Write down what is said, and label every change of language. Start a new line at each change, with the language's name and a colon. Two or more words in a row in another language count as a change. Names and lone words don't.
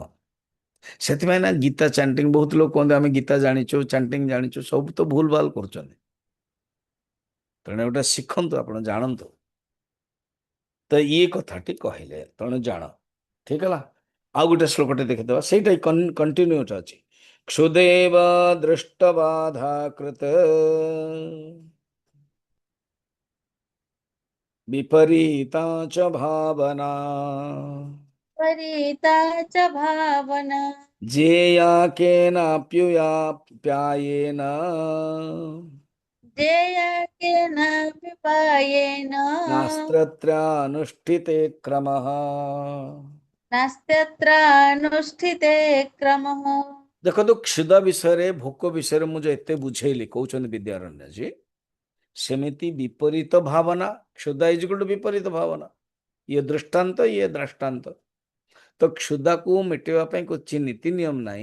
Odia: ସେଥିପାଇଁ ନା ଗୀତା ଚାଣ୍ଟିଂ, ବହୁତ ଲୋକ କୁହନ୍ତି ଆମେ ଗୀତା ଜାଣିଛୁ, ଚାଣ୍ଟିଂ ଜାଣିଛୁ, ସବୁ ତ ଭୁଲ ଭାଲ କରୁଛନ୍ତି। ତେଣୁ ଗୋଟେ ଶିଖନ୍ତୁ, ଆପଣ ଜାଣନ୍ତୁ। ତ ଇଏ କଥାଟି କହିଲେ, ତେଣୁ ଜାଣ। ଠିକ ହେଲା। ଆଉ ଗୋଟେ ଶ୍ଲୋକଟେ ଦେଖିଦେବା, ସେଇଟା କଣ୍ଟିନ୍ୟୁଟି ଅଛି।
Sanskrit: କ୍ଷୁଦେବ ଦୃଷ୍ଟବାଧା କୃତ विपरीता च भावना, परिता च भावना, जेया केनाप्युयाप्यायेन जेया केनाप्युपायेन नास्त्रत्रानुष्ठिते क्रमः। नास्त्यत्रानुष्ठिते क्रमः।
Odia: ଦେଖନ୍ତୁ, କ୍ଷୁଧା ବିଷୟରେ, ଭୋକ ବିଷୟରେ ମୁଁ ଯୋଉ ଏତେ ବୁଝେଇଲି, କହୁଛନ୍ତି ବିଦ୍ୟାରଣ୍ୟ ଜୀ, ସେମିତି ବିପରୀତ ଭାବନା, କ୍ଷୁଧା
English: is equal to
Odia: ବିପରୀତ ଭାବନା। ଇଏ ଦୃଷ୍ଟାନ୍ତ, ଇଏ ଦ୍ରଷ୍ଟାନ୍ତ। ତ କ୍ଷୁଧାକୁ ମିଟେଇବା ପାଇଁ କିଛି ନୀତି ନିୟମ ନାହିଁ।